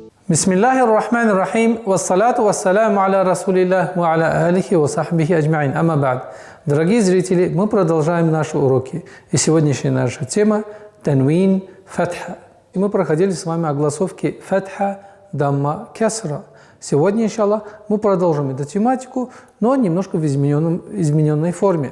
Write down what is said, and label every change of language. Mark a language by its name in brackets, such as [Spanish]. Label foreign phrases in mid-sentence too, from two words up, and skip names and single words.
[Arabic] بسم الله الرحمن الرحيم، والصلاة والسلام على رسول الله وعلى آله وصحبه أجمعين. أما بعد. [Russian] Дорогие зрители, мы продолжаем наши уроки. И сегодняшняя наша тема – [Arabic] تنوين فتحة. [Russian] И мы проходили с вами огласовки [Arabic] فتحة، ضمة، كسرة. [Russian] Сегодня, иншаллах, мы продолжим эту тематику, но немножко в измененной форме.